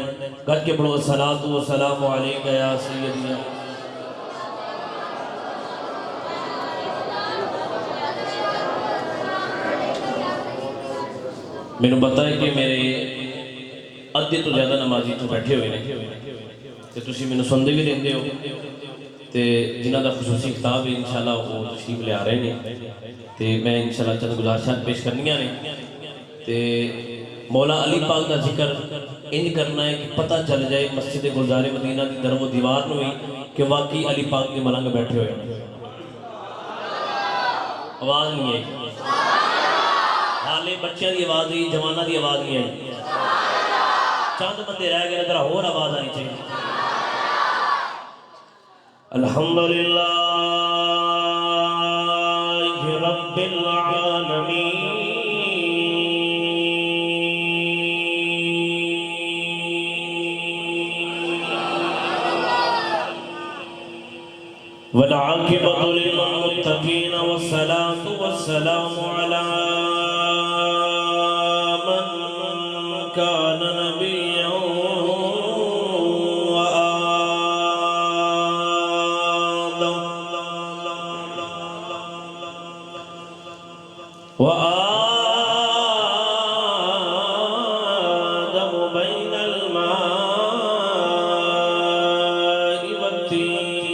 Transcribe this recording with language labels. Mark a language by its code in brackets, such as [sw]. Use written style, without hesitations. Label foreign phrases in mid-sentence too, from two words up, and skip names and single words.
[pa] گج کے پڑھو [ar] الصلاۃ والسلام علیکہ یا سیدی۔ [pa] میں نے پتا ہے کہ میرے ادھے تو زیادہ نمازی تو بیٹھے ہوئے ہیں تے تسی میں نے سندے بھی رہتے ہو تے جنہ دا خصوصی کتاب ہے انشاءاللہ [ur] وہ تشریف لے آ رہے ہیں [pa] تے میں انشاءاللہ چند گزارشات پیش کرنیاں نے تے مولا علی پاک دا ذکر انج کرنا ہے کہ پتہ چل جائے [ur] مسجد گلزار مدینہ کی در و دیوار میں ہوئی کہ واقعی علی پاک کے ملنگ بیٹھے ہوئے ہیں۔ [pa] آواز نہیں ہے، حالے بچیاں دی آواز دی، جوانہ دی آواز نہیں ہے، چاند بندے رہ گئے ذرا اور آواز آنی چاہیے۔ [ar] الحمدللہ رب العالمین والعاقبۃ للمتقین والصلاة والسلام علی من کان نبیا وآدم بین الماء والطین۔